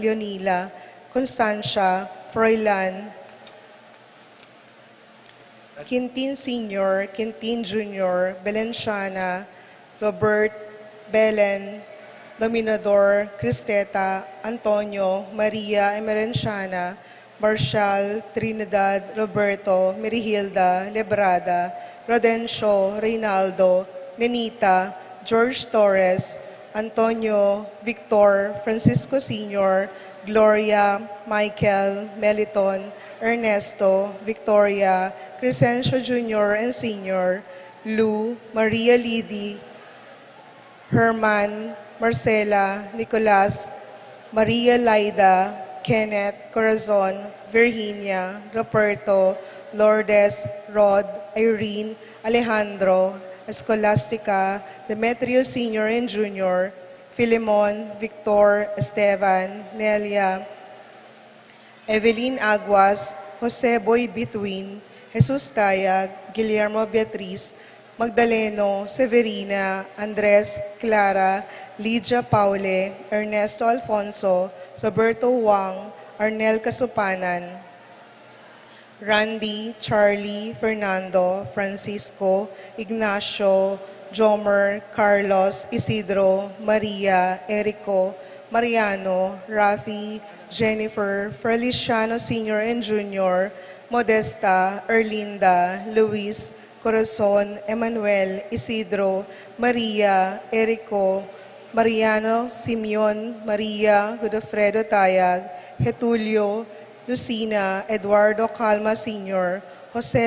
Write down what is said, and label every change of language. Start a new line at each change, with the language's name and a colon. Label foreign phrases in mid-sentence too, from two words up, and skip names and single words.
English: Leonila, Constancia, Froilan, Quintin Sr., Quintin Jr., Belenciana, Robert, Belen, Dominador, Cristeta, Antonio, Maria Emerenciana, Marshall, Trinidad, Roberto, Merihilda, Lebrada, Rodencio, Reynaldo, Nenita, George Torres, Antonio, Victor, Francisco Sr., Gloria, Michael, Meliton, Ernesto, Victoria, Crescencio Jr. and Sr., Lou, Maria Lidy, Herman, Marcela, Nicolas, Maria Laida, Kenneth, Corazon, Virginia, Roberto, Lourdes, Rod, Irene, Alejandro, Escolastica, Demetrio Sr. and Jr., Filemon, Victor, Esteban, Nelia, Evelyn Aguas, Jose Boy Bituin, Jesus Tayag, Guillermo Beatriz, Magdaleno, Severina, Andres, Clara, Lydia Paule, Ernesto Alfonso, Roberto Wang, Arnel Kasupanan, Randy, Charlie, Fernando, Francisco, Ignacio, Jomer, Carlos, Isidro, Maria, Erico, Mariano, Rafi, Jennifer, Feliciano Sr. and Jr., Modesta, Erlinda, Luis, Corazon, Emmanuel, Isidro, Maria, Erico, Mariano, Simeon, Maria, Godofredo Tayag, Getulio, Lucina, Eduardo Calma Sr., Jose